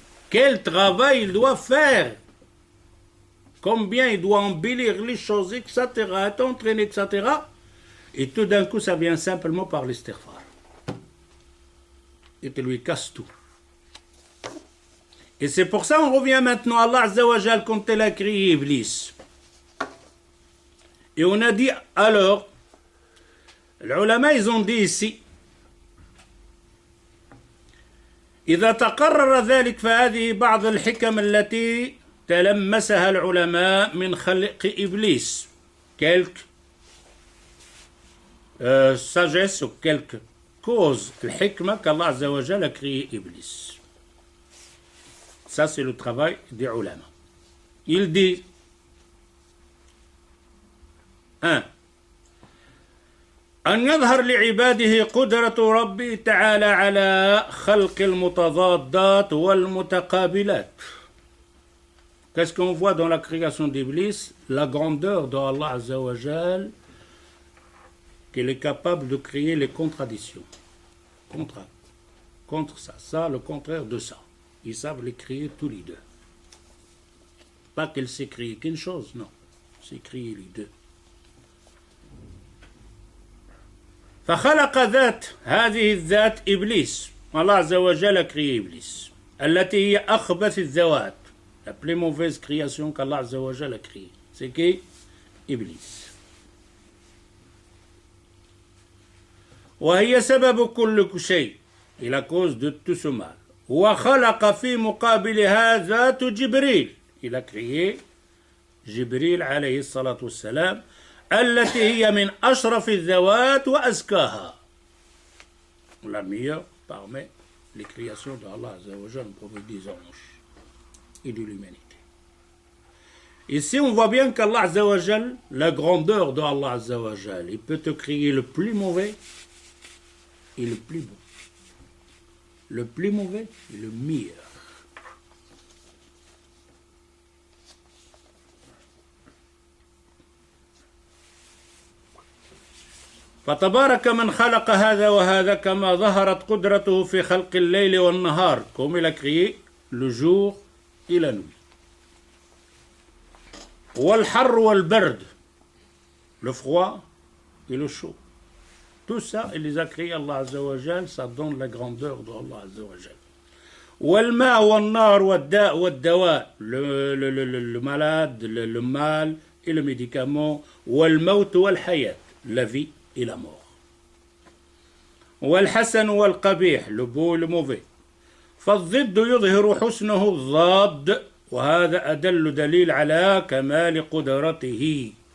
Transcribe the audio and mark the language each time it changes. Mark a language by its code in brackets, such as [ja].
[fr] Quel travail il doit faire? Combien il doit embellir les choses, etc., t'entraîner, etc. Et tout d'un coup, ça vient simplement par l'istighfar. Et tu lui casses tout. Et c'est pour ça qu'on revient maintenant à Allah Azza wa Jal quand il a créé Iblis. Et on a dit alors, les ulama, ils ont dit ici, [ar] إذا تقرر ذلك فهذه بعض الحكم التي تلمسها العلماء من خلق إبليس. [fr] Quelques sagesse ou quelques causes, le hikmah qu'Allah Azza wa Jal a créé Iblis. Ça, c'est le travail des ulama. Il dit 1. [ar] أن يظهر لعباده قدرة ربي تعالى على خلق المتضادات والمتقابلات. [fr] Qu'est-ce qu'on voit dans la création d'Iblis? La grandeur de Allah Azza wa Jal, qu'il est capable de créer les contradictions. Contre ça. Ça, le contraire de ça. Ils savent les créer tous les deux. Pas qu'elle sait créer qu'une chose, non. C'est créer les deux. [ar] فخلق ذات هذه الذات إبليس. [fr] Allah Azza wa Jal a créé Iblis. [ar] التي هي أخبث الذوات. [fr] La plus mauvaise création qu'Allah Azza wa Jal a créée. C'est qui? Iblis. [ar] وهي سبب كل شيء. [fr] Et la cause de tout ce mal. [ar] وخلق في مقابلها ذات جبريل. [fr] Il a créé [ar] جبريل عليه الصلاة والسلام التي هي من أشرف الذوات وأزكاها. [fr] La meilleure parmi les créations d'Allah Azza wa Jal, prophète des anges et de l'humanité. Ici, on voit bien qu'Allah Azza wa Jal, la grandeur d'Allah Azza wa Jal, il peut te créer le plus mauvais et le plus bon. Le plus mauvais et le meilleur. [ar] فتبارك من خلق هذا وهذا كما ظهرت قدرته في خلق الليل والنهار [fr] comme il a créé le jour et la nuit. [ar] والحر والبرد, [fr] le froid et le chaud. Tout ça, il les a créés Allah Azza wa Jal, ça donne la grandeur d'Allah Azza wa Jal. [ar] والماء والنار والداء والدواء, [fr] le malade, le mal et le médicament. [ar] والموت والحياة, [fr] la vie et la mort. [ar] والحسن والقبيح, [fr] le beau et le mauvais. [ar] فالضد يظهر حسنه الضاد وهذا أدل دليل على كمال قدرته.